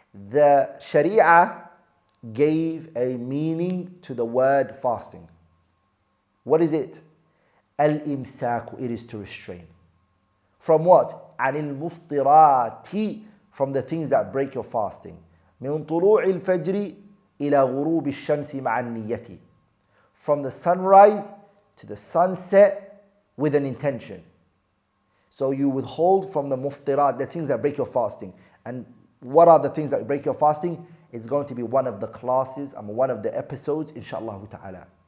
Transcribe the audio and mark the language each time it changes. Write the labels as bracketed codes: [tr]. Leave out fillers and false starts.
[en] The Sharia gave a meaning to the word fasting. What is it? Al-imsaku, it is to restrain. From what? [ar] Anil muftirati, [en] from the things that break your fasting. [ar] من طلوع الفجر إلى غروب الشمس مع النية. [en] From the sunrise to the sunset with an intention. So you withhold from the muftirat, the things that break your fasting. And what are the things that break your fasting? It's going to be one of the classes and one of the episodes, inshallah ta'ala.